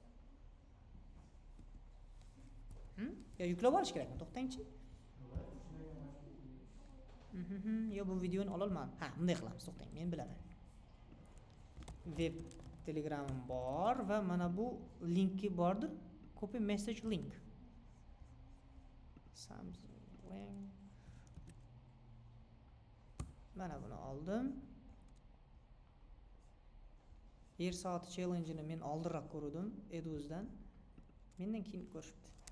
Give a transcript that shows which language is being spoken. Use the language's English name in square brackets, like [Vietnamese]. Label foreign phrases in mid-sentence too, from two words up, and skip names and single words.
[Uzbek] Yo yuklab olish kerakmi? To'xtangchi. Yo bu videoni ololmadim. Ha, bunday qilamiz, to'xtang, men bilaman. Web Telegramim bor va mana bu linki bordir. [English] Copy message link. [Uzbek] Samsung. Mana buni oldim. Yer soati challenge-ni men oldinroq ko'rdim Eduzdan. Mendan keyin ko'rishibdi.